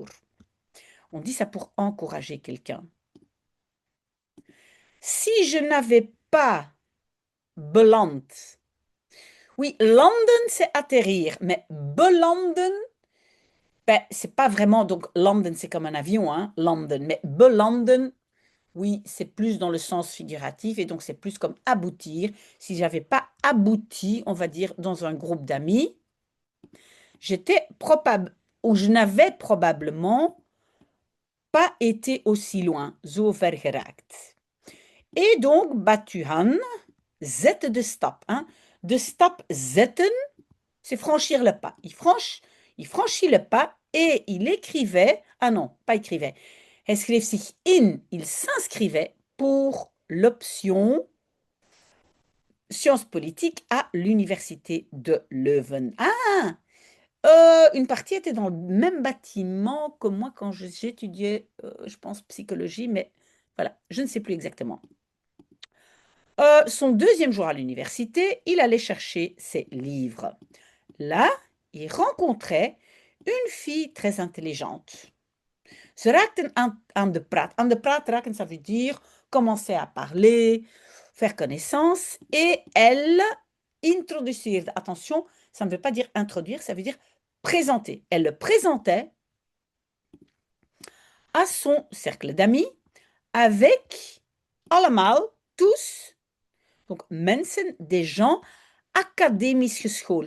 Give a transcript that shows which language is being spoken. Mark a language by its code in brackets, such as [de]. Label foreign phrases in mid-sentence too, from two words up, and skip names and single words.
[fr] On dit ça pour encourager quelqu'un. Si je n'avais pas beland, oui, landen, c'est atterrir, mais belanden, ben, c'est pas vraiment, donc landen, c'est comme un avion, hein, landen, mais belanden, oui, c'est plus dans le sens figuratif et donc c'est plus comme aboutir. Si j'avais pas abouti, on va dire, dans un groupe d'amis, j'étais probable, ou je n'avais probablement pas été aussi loin, [nl] zo ver geraakt. [fr] Et donc, [nl] Batuhan zette de stap. Hein. De stap zetten, [fr] c'est franchir le pas. Il franchit le pas et il écrivait, ah non, pas écrivait, [nl] hij schreef zich in, [fr] il s'inscrivait pour l'option sciences politiques à l'université de Leuven. Ah, une partie était dans le même bâtiment que moi quand j'étudiais, je pense, psychologie, mais voilà, je ne sais plus exactement. Son deuxième jour à l'université, il allait chercher ses livres. Là, il rencontrait une fille très intelligente. [nl] Ze raakten aan de praat. Aan de praat raken, [fr] ça veut dire commencer à parler, faire connaissance. Et elle introduceerde. Attention, ça ne veut pas dire introduire, ça veut dire présenter. Elle le présentait à son cercle d'amis avec allemaal, tous, donc mensen, des gens [nl] académisch geschoold.